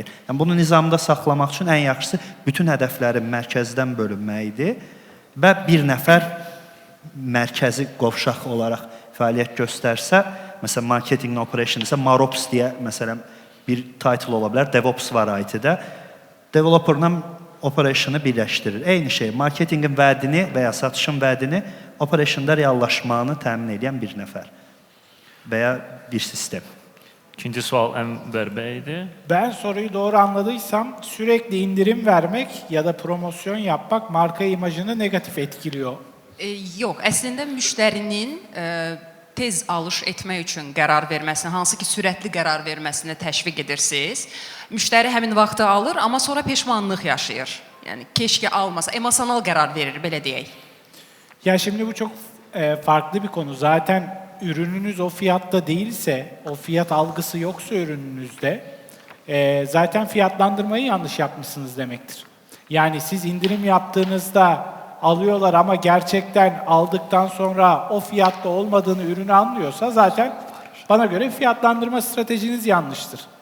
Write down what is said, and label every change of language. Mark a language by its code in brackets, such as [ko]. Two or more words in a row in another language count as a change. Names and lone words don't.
[az] Yəni, bunu nizamda saxlamaq üçün ən yaxşısı bütün hədəflərin mərkəzdən bölünməyidir və bir nəfər mərkəzi qovşaq olaraq fəaliyyət göstərsə, məsələn, [en] marketing operation [az] isə MAROPS deyə, məsələn, bir title ola bilər, DevOps var IT-də. Developerla operationu birləşdirir. Eyni şey, marketingin vədini və ya satışın vədini operationda reallaşmağını təmin edən bir nəfər və ya bir sistem. İkinci sual Ənvər bəydir. [tr] Ben soruyu doğru anladıysam sürekli indirim vermek ya da promosyon yapmak marka imajını negatif etkiliyor. [az] Yox, əslində müştərinin tez alış etmək üçün qərar verməsini, hansı ki sürətli qərar verməsini təşviq edirsiniz. Müştəri həmin vaxtı alır, amma sonra peşmanlıq yaşayır. Yəni keşke almasa, emosional qərar verir, belə deyək. [tr] Ya şimdi bu çok farklı bir konu. Zaten ürününüz o fiyatta değilse, o fiyat algısı yoksa ürününüzde, zaten fiyatlandırmayı yanlış yapmışsınız demektir. Yani siz indirim yaptığınızda alıyorlar ama gerçekten aldıktan sonra o fiyatta olmadığını ürünü anlıyorsa zaten bana göre fiyatlandırma stratejiniz yanlıştır.